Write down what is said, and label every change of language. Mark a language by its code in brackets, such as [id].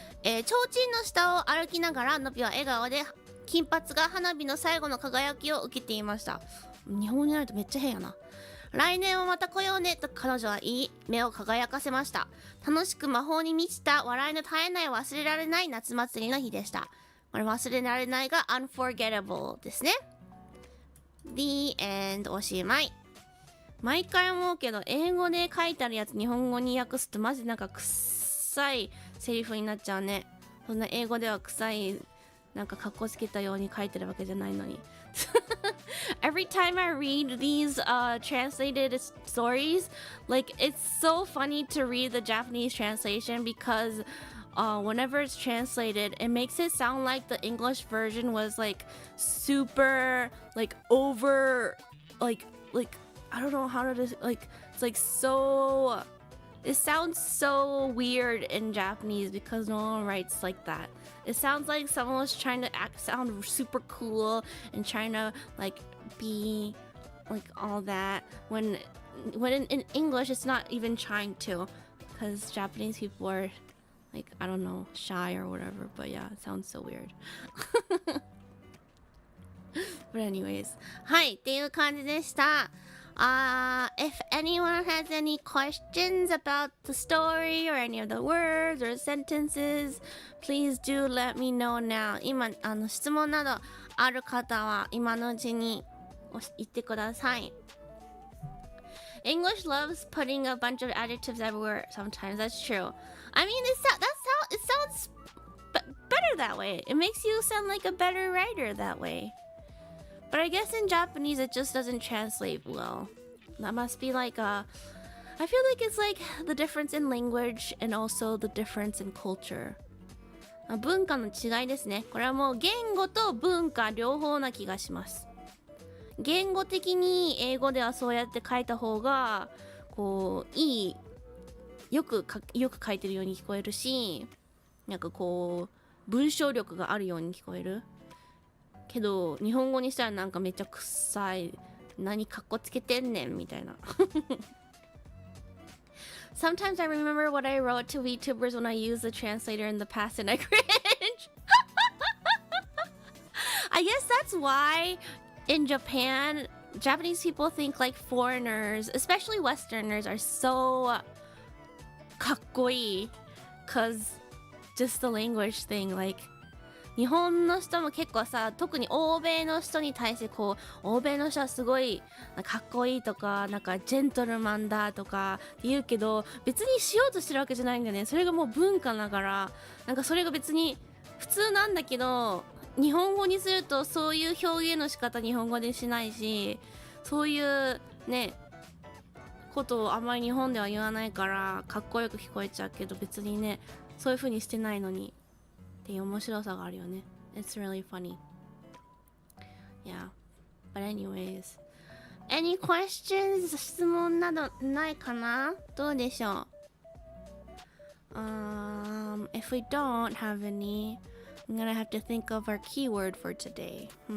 [ja] 提灯の下を歩きながら、のぴは笑顔で金髪が花火の最後の輝きを受けていました。日本語になるとめっちゃ変やな。来年はまた来ようねと彼女は言い、目を輝かせました。楽しく魔法に満ちた笑いの絶えない忘れられない夏祭りの日でした。これ忘れられないが unforgettable ですね。 [en] The end [ja] おしまい。毎回思うけど、英語で書いてあるやつ日本語に訳すとマジなんか臭いセリフになっちゃうね。そんな英語では臭いなんかカッコつけたように書いてるわけじゃないのに。 [en] Every time I read these translated stories, like it's so funny to read the Japanese translation because whenever it's translated, it makes it sound like the English version was like super like over like I don't know how to like it's like so it sounds so weird in Japanese because no one writes like that. It sounds like someone was trying to sound super cool and trying to like be like all that when in English it's not even trying to, because Japanese people are like, I don't know, shy or whatever, but yeah, it sounds so weird. But anyways, [ja] はいっていう感じでした。 [en] If anyone has any questions about the story or any of the words or sentences, please do let me know now. [ja] 今質問などある方は今のうちに言ってください。 [en] English loves putting a bunch of adjectives everywhere sometimes. That's true. I mean, it sounds better that way. It makes you sound like a better writer that way. But I guess in Japanese it just doesn't translate well. That must be like I feel like it's like the difference in language and also the difference in culture. [ja] 文化の違いですね。これはもう言語と文化両方な気がします。言語的に英語ではそうやって書いた方がこうよく書いてるように聞こえるし、なんかこう文章力があるように聞こえるけど、日本語にしたらなんかめっちゃ臭い、何かっこつけてんねんみたいな。 [en] Sometimes I remember what I wrote to VTubers when I used the translator in the past and I cringe. I guess that's why in Japan, Japanese people think like foreigners, especially Westerners, are so かっこいい cause just the language thing. [ja] Like 日本の人も結構さ、特に欧米の人に対してこう、欧米の人はすごいかっこいいとか、なんかジェントルマンだとかって言うけど、別にしようとしてるわけじゃないんだよね。それがもう文化だから、なんかそれが別に普通なんだけど、日本語にするとそういう表現の仕方日本語でしないし、そういうねことをあまり日本では言わないからかっこよく聞こえちゃうけど、別にねそういう風にしてないのにっていう面白さがあるよね。 [en] It's really funny. Yeah. But anyways, any questions? [ja] 質問などないかな？どうでしょう？ [en] If we don't have any, I'm gonna have to think of our keyword for today.